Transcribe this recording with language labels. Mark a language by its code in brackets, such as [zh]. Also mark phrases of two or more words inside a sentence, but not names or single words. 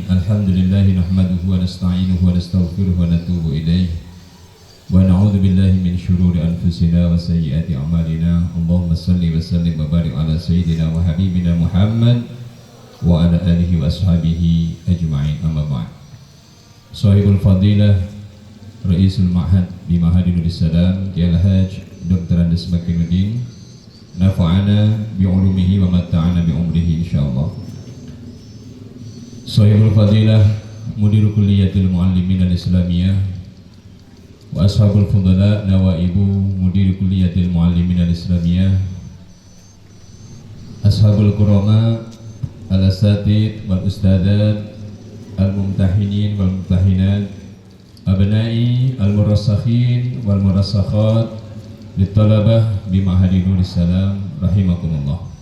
[ar] الحمد لله نحمده ونستعينه ونستغفره ونتوب إليه. ونعوذ بالله من شرور أنفسنا وسيئات أعمالنا. اللهم صل وسلم وبارك على سيدنا وحبيبنا محمد وعلى آله وأصحابه أجمعين. أما بعد. صاحب الفضيلة رئيس المعهد في معهد نور السلام كياي الحاج د. Andes Makinuddin نفعنا بعلومه ومتعنا بعمره إن شاء الله. صاحب الفضيلة مدير كلية المعلمين الإسلامية وأصحاب الفضلاء نواب مدير كلية المعلمين الإسلامية، أصحاب الكرماء الأساتذة والأستاذات الممتحنين والممتحنات، أبناء المرسخين والمرسخات، للطلبة بمعهد نور السلام رحمكم الله.